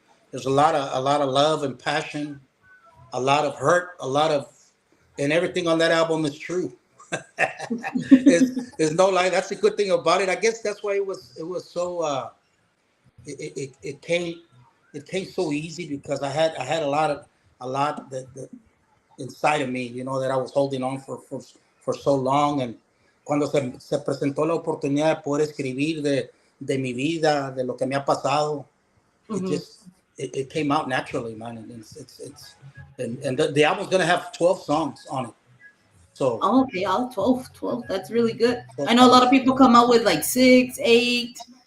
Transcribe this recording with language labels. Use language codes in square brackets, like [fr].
[en] There's a lot of love and passion, a lot of hurt, and everything on that album is true. There's no lie. That's the good thing about it. I guess that's why it was so it came so easy because I had a lot that inside of me, that I was holding on for so long. And [es] cuando se presentó la oportunidad de poder escribir de mi vida, de lo que me ha pasado, [en] it Hmm. just it came out naturally, man. And it's and the album's gonna have 12 songs on it. So Oh, okay. All 12. 12. That's really good. 12 I know a lot of songs. people come out with like six, eight.